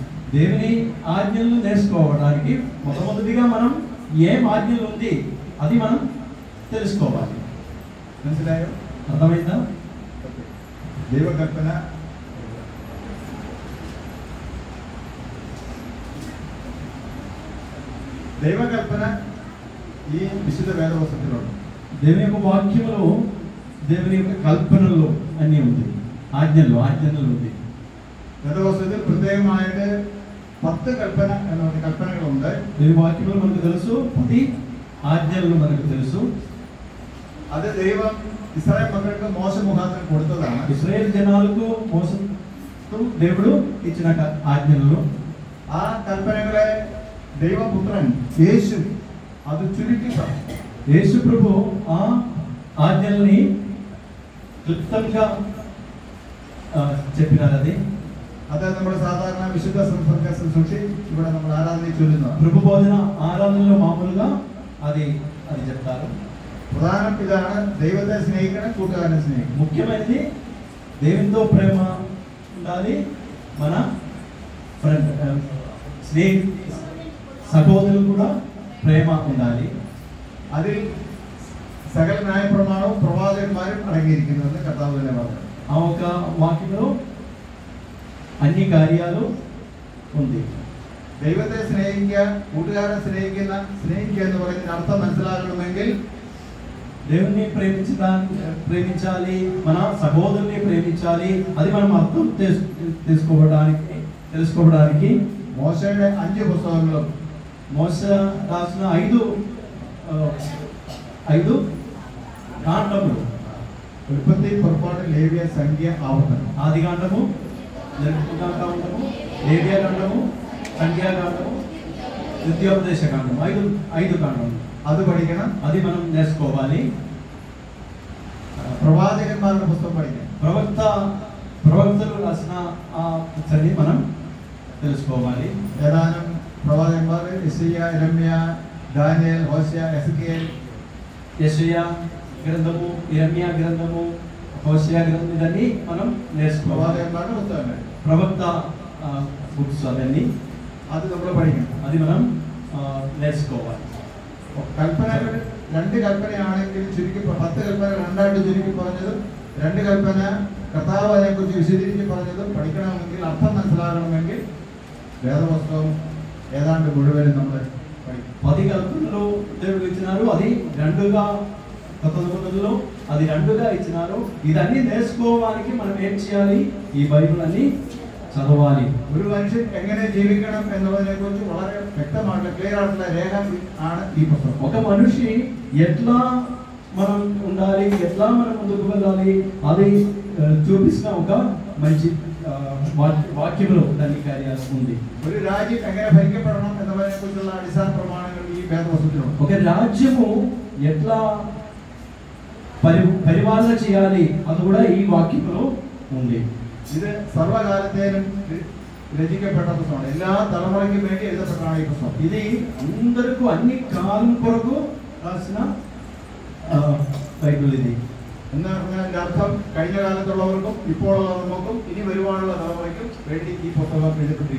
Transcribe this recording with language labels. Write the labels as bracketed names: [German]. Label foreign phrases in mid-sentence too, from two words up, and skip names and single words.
[Telugu] దేవుని ఆజ్ఞలను నేర్చుకోవడానికి మొదటిగా మనం ఏం ఆజ్ఞలు ఉంది అది మనం తెలుసుకోవాలి. [Malayalam] മനസ്സിലായോ? [Telugu] అర్థమైందా? [Malayalam] ദൈവകൽപ്പന ദൈവകൽപ്പന ഈ വിശുദ്ധ വേദപുസ്തകത്തിലുണ്ട്. [Telugu] దేవుని యొక్క వాక్యములో దేవుని యొక్క కల్పనలో అన్నీ ఉంది. ఆజ్ఞలు ఉంది. [Malayalam] വേദപുസ്തകത്തിൽ പ്രത്യേകമായിട്ട് 10 കൽപ്പന എന്ന കൽപ്പനകളുണ്ട്. [Telugu] దేవుని వాక్యంలో మనకు తెలుసు 10 ఆజ్ఞలు మనకు తెలుసు. [Malayalam] അത് ദൈവം ഇസ്രായേൽ മക്കൾക്ക് മോശ മുഖാന്തരം കൊടുത്തതാണ്. [Telugu] ఇశ్రాయేలు జనాలకు మోసం దేవుడు ఇచ్చిన ఆజ్ఞలు. [Malayalam] ആ കൽപ്പനകളെ ദൈവപുത്രൻ യേശു അത് ചുരുക്കി പറഞ്ഞു. [Telugu] యేసు ప్రభు ఆ ఆజ్ఞల్ని క్లుప్తంగా చెప్పినారు. [Malayalam] അത് നമ്മുടെ സാധാരണ വിശുദ്ധ ശുശ്രൂഷ ഇവിടെ നമ്മൾ ആരാധന ചൊല്ലുന്നത്. [Telugu] ప్రభు బోధన ఆరాధనలో మామూలుగా అది చెప్తారు. [Malayalam] പ്രധാനം ഇതാണ്, ദൈവത്തെ സ്നേഹിക്കണം, കൂട്ടുകാരനെ സ്നേഹിക്കണം. [Telugu] ముఖ్యమైనది దేవునితో ప్రేమ ఉండాలి, మన ఫ్రెండ్ సహోదరులు కూడా ప్రేమ ఉండాలి. [Malayalam] അതിൽ സകല ന്യായപ്രമാണവും പ്രവാചകന്മാരും അടങ്ങിയിരിക്കുന്നത് കർത്താവ് തന്നെ പറഞ്ഞു. [Telugu] ఆ ఒక వాక్యంలో అన్ని కార్యాలు ఉంది. [Malayalam] ദൈവത്തെ സ്നേഹിക്കുക, കൂട്ടുകാരനെ സ്നേഹിക്കുക എന്ന് പറയുന്നതിന് അർത്ഥം മനസ്സിലാകണമെങ്കിൽ [Telugu] దేవుని ప్రేమించాలి, మన సహోదరుని ప్రేమించాలి, అది మనం అర్థం తెలుసుకోవడానికి [Malayalam] മോശയുടെ 5 പുസ്തകങ്ങളും [Telugu] మోస రాసిన 5 కాండములు, [Malayalam] ഉൽപ്പത്തി, പുറപ്പാട്, ലേവ്യ, സംഖ്യ, ആവർത്തനം. [Telugu] ఆదికాండము, నిర్గమకాండము, లేవ్యకాండము, సంఖ్యాకాండము, ద్వితీయోపదేశకాండము, 5 కాండములు. [Malayalam] അത് പഠിക്കണം. [Telugu] అది మనం నేర్చుకోవాలి. [Malayalam] പ്രവാചകന്മാരുടെ പുസ്തകം പഠിക്കണം. [Telugu] ప్రవక్తలు రాసిన ఆ పుస్తకాన్ని మనం తెలుసుకోవాలి. [Malayalam] ഏതാനും പ്രവാചകന്മാർ യെശയ്യാ, യിരെമ്യാ, ദാനിയേൽ, ഹോശേയ, എസെക്കിയേൽ, [Telugu] యెషయా గ్రంథము, యిరెమ్యా గ్రంథము, హోషేయ గ్రంథం, ఇదన్నీ మనం నేర్చుకోవాలి. [Malayalam] പ്രവാചകന്മാരുടെ പുസ്തകങ്ങൾ. [Telugu] ప్రవక్త బుక్స్ అవన్నీ [Malayalam] അത് നമ്മൾ പഠിക്കണം. [Telugu] అది మనం నేర్చుకోవాలి. [Malayalam] കൽപ്പനകൾ 2 കൽപ്പനയാണെങ്കിൽ ചുരുക്കി 10 കൽപ്പന 2ആയിട്ട് ചുരുക്കി പറഞ്ഞതും 2 കൽപ്പന കർത്താവ് അതിനെക്കുറിച്ച് വിശദീകരിച്ച് പറഞ്ഞതും പഠിക്കണമെങ്കിൽ, അർത്ഥം മനസ്സിലാകണമെങ്കിൽ വേദപുസ്തകം ഏതാണ്ട് മുഴുവനും നമ്മൾ പഠിക്കും. [Telugu] 10 కల్పనలు దేవుడు ఇచ్చినారు, అది 2గా కొత్త నిబంధనలో అది 2గా ఇచ్చినారు. ఇదన్నీ నేర్చుకోవడానికి మనం ఏం చేయాలి? ఈ బైబిల్ అన్ని చదవాలి. [Malayalam] ഒരു മനുഷ്യൻ എങ്ങനെ ജീവിക്കണം എന്നുള്ളതിനെ കുറിച്ച് വളരെ വ്യക്തമായിട്ട് ക്ലിയർ ആയിട്ടുള്ള രേഖ ആണ് ഈ പുസ്തകം. [Telugu] ఒక మనిషి ఎట్లా మనం ఉండాలి, ఎట్లా మనం ముందుకు వెళ్ళాలి, అది చూపిస్తున్న ఒక మంచి వాక్యంలో దాని కార్యాలు ఉంది. [Malayalam] ഒരു രാജ്യം എങ്ങനെ ഭരിക്കപ്പെടണം എന്നുള്ളതിനെ കുറിച്ചുള്ള അടിസ്ഥാന പ്രമാണങ്ങൾ ഈ വേദപുസ്തകത്തിലുണ്ട്. [Telugu] ఒక రాజ్యము ఎట్లా పరిపాలన చేయాలి అది కూడా ఈ వాక్యంలో ఉంది. [Malayalam] ഇത് സർവകാലത്തേനും രചിക്കപ്പെട്ട പുസ്തകമാണ്. എല്ലാ തലമുറയ്ക്കും വേണ്ടി എഴുതപ്പെട്ടതാണ് ഈ പുസ്തകം. [Telugu] ఇది అందరికీ అన్ని కాలం కొరకు రాసిన బైబిల్. ఇది [Malayalam] എന്ന് പറഞ്ഞതിന്റെ അർത്ഥം കഴിഞ്ഞ കാലത്തുള്ളവർക്കും ഇപ്പോഴുള്ളവർക്കും ഇനി വരുവാനുള്ള തലമുറയ്ക്കും വേണ്ടി ഈ പുസ്തകം എഴുതപ്പെട്ടിരിക്കുന്നു.